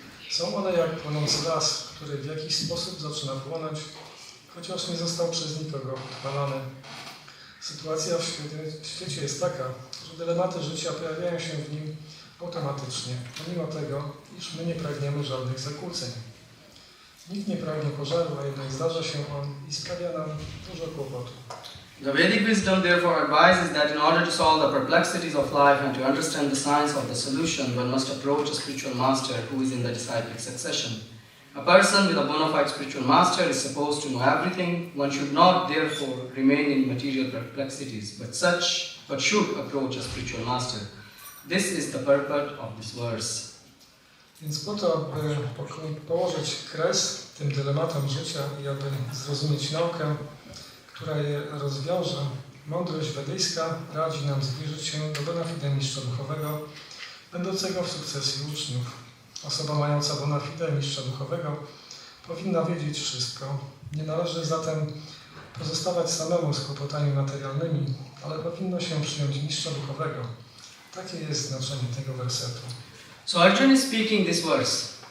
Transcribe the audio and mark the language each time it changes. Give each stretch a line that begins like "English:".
Polish: Są one jak płonący las, który w jakiś sposób zaczyna płonąć, chociaż nie został przez nikogo odpalany. Sytuacja w świecie jest taka, że dylematy życia pojawiają się w nim automatycznie, pomimo tego, iż my nie pragniemy żadnych zakłóceń. Nikt nie pragnie pożaru, a jednak zdarza się on i sprawia nam dużo kłopotu.
English: The Vedic wisdom therefore advises that in order to solve the perplexities of life and to understand the science of the solution, one must approach a spiritual master who is in the disciplic succession. A person with a bona fide spiritual master is supposed to know everything. One should not therefore remain in material perplexities, but should approach a spiritual master. This is the purport of this verse.
Polish: Więc po to, aby położyć kres tym dylematom życia i aby zrozumieć naukę, która je rozwiąże, mądrość wedyjska radzi nam zbliżyć się do bona fide mistrza duchowego, będącego w sukcesji uczniów. Osoba mająca bona fide mistrza duchowego powinna wiedzieć wszystko. Nie należy zatem pozostawać samemu z kłopotami materialnymi, ale powinno się przyjąć mistrza duchowego. Takie jest znaczenie tego wersetu.
English: So Arjuna is speaking this verse